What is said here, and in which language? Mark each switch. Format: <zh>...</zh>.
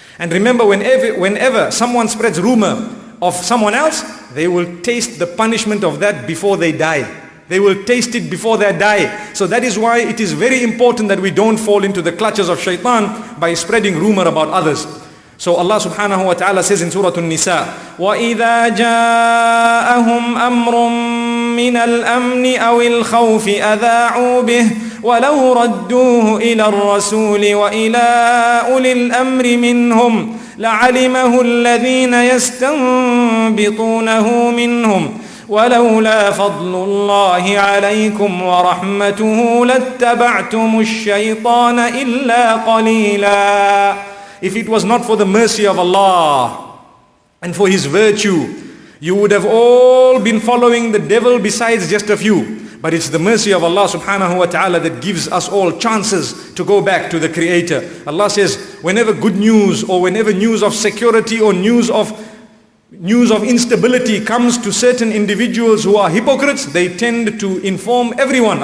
<en>And remember, whenever someone spreads rumor of someone else, they will taste the punishment of that before they die. They will taste it before they die. So that is why it is very important that we don't fall into the clutches of Shaitan by spreading rumor about others. So Allah subhanahu wa ta'ala says in Surah An-Nisa,</en> <ar>وَإِذَا جَاءَهُمْ أَمْرٌ من الأمن أو الخوف أذاعوا به ولو ردوه إلى الرسول وإلى أولي الأمر منهم لعلمه الذين يستنبطونه منهم ولولا فضل الله عليكم ورحمته لاتبعتم الشيطان إلا قليلا.</ar> <en>If it was not for the mercy of Allah and for His virtue, you would have all been following the devil besides just a few. But it's the mercy of Allah subhanahu wa ta'ala that gives us all chances to go back to the Creator. Allah says, whenever good news or whenever news of security or news of instability comes to certain individuals who are hypocrites, they tend to inform everyone.</en>